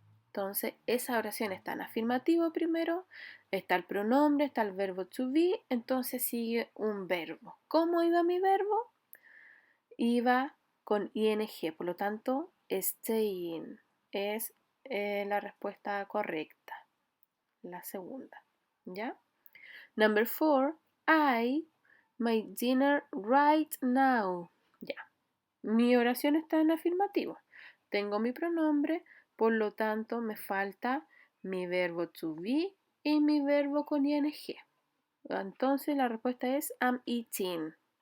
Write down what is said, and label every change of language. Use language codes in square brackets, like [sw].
[es] Entonces, esa oración está en afirmativo primero, está el pronombre, está el verbo to be, entonces sigue un verbo. ¿Cómo iba mi verbo? Iba con ing, por lo tanto, staying es la respuesta correcta, la segunda. ¿Ya? [en] Number 4, I my dinner right now. [es] Ya. Mi oración está en afirmativo. Tengo mi pronombre, por lo tanto me falta mi verbo to be y mi verbo con ing. Entonces la respuesta es [en] I'm eating.